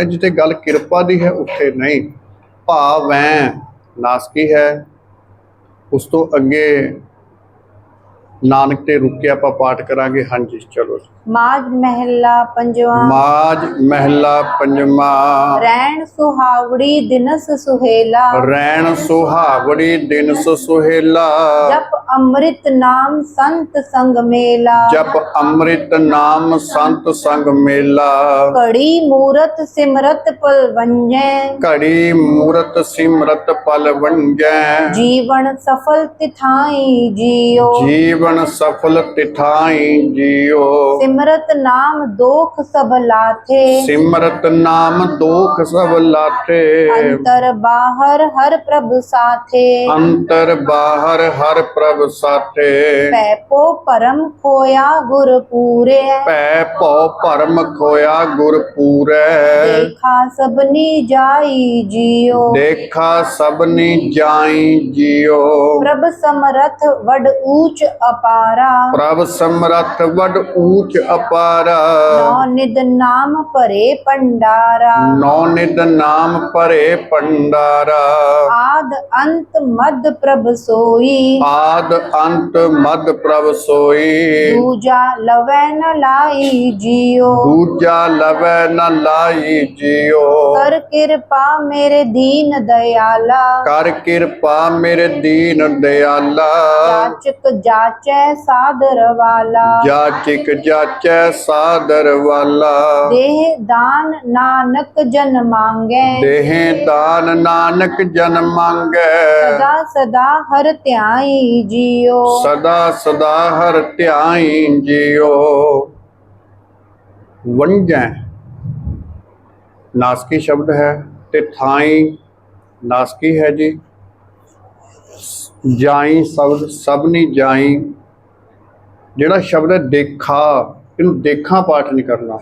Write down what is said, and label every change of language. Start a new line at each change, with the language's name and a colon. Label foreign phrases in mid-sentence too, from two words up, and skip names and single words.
Punjabi: ਜਿੱਥੇ ਗੱਲ ਕਿਰਪਾ ਦੀ ਹੈ ਉੱਥੇ ਨਹੀਂ। ਭਾਵੈਂ ਨਾਸਕੀ ਹੈ। ਉਸ ਤੋਂ ਅੱਗੇ ਨਾਨਕ ਤੇ ਰੁਕ ਕੇ ਆਪਾਂ ਪਾਠ ਕਰਾਂਗੇ। ਹਾਂਜੀ ਚਲੋ। ਮਾਜ ਮਹਲਾ ਪੰਜਵਾ, ਮਾਝ ਮਹਿਲਾ ਪੰਜਵਾਂ। ਰੈਣ ਸੁਹਾਵੜੀ ਦਿਨਸ ਸੁਹੇਲਾ, ਰੈਣ ਸੁਹਾਵੜੀ ਦਿਨਸ ਸੁਹੇਲਾ। ਜਪ ਅੰਮ੍ਰਿਤ ਨਾਮ ਸੰਤ ਸੰਗ ਮੇਲਾ, ਜਪ ਅੰਮ੍ਰਿਤ ਨਾਮ ਸੰਤ ਸੰਗ ਮੇਲਾ। ਕੜੀ ਮੂਰਤ ਸਿਮਰਤ ਪਲ ਵੰਞੈ, ਘੜੀ ਮੂਰਤ ਸਿਮਰਤ ਪਲ ਵੰਜੈ। ਜੀਵਨ ਸਫਲ ਤਿਥਾਈ ਜੀਓ, ਜੀਵਨ ਸਫਲ ਤਿਠਾਈ ਜਿਉ। ਸਿਮਰਤ ਨਾਮ ਦੋਖ ਸਭ ਲਾਥੇ, ਸਿਮਰਤ ਨਾਮ ਦੋਖ ਸਭ ਲਾਥੇ। ਅੰਤਰ ਬਾਹਰ ਹਰ ਪ੍ਰਭ ਸਾਥੇ, ਅੰਤਰ ਬਾਹਰ ਹਰ ਪ੍ਰਭ ਸਾਥੇ। ਪੈਪੋ ਪਰਮ ਖੋਇਆ ਗੁਰ ਪੂਰੇ, ਭੈ ਭਉ ਭਰਮ ਖੋਇਆ ਗੁਰ ਪੂਰੈ। ਦੇਖਾ ਸਭਨੀ ਜਾਈ ਜੀਓ, ਦੇਖਾ ਸਭਨੀ ਜਾਈ ਜਿਉ। ਪ੍ਰਭ ਸਮਰਥ ਵਡ ਊਂਚ ਅਪਾਰਾ, ਪ੍ਰਭ ਸਮਰੱਥ ਵਡ ਊਚ ਅਪਾਰਾ। ਨੌ ਨਿਦ ਨਾਮ ਪਰੇ ਪੰਡਾਰਾ, ਨੌ ਨਿਦ ਨਾਮ ਭਰੇ ਭੰਡਾਰਾ। ਆਦ ਅੰਤ ਮਦ ਪ੍ਰਭ ਸੋਈ, ਆਦ ਅੰਤ ਮਦ ਪ੍ਰਭ ਸੋਈ। ਦੂਜਾ ਲਵੈ ਨ ਲਾਈ ਜੀਓ, ਦੂਜਾ ਲਵੈ ਨ ਲਾਈ ਜਿਉ। ਕਰ ਕ੍ਰਿਪਾ ਮੇਰੇ ਦੀਨ ਦਿਆਲਾ, ਕਰ ਕਿਰਪਾ ਮੇਰੇ ਦੀਨ ਦਿਆਲਾ। ਜਾਚਕ ਜਾਚੈ ਸਾਦਰ ਵਾਲਾ, ਜਾਚਿਕ ਜਾਚੈ ਸਾਦਰ ਵਾਲਾ। ਦੇਹ ਦਾਨ ਨਾਨਕ ਜਨ ਮਾਂਗੈ, ਦੇਹ ਦਾਨ ਨਾਨਕ ਜਨ ਮੰਗੈ। ਸਦਾ ਸਦਾ ਹਰ ਤਿਆਈ ਜੀਓ, ਸਦਾ ਸਦਾ ਹਰ ਧਿਆਈ ਜਿਉ। ਵੰਜੈ ਨਾਸਕੀ ਸ਼ਬਦ ਹੈ ਤੇ ਥਾਈ ਨਾਸਕੀ ਹੈ ਜੀ। ਜਾਈ ਸ਼ਬਦ ਸਭਨੀ ਜਾਈ, ਜਿਹੜਾ ਸ਼ਬਦ ਹੈ ਦੇਖਾ, ਇਹਨੂੰ ਦੇਖਾਂ ਪਾਠ ਨਹੀਂ ਕਰਨਾ।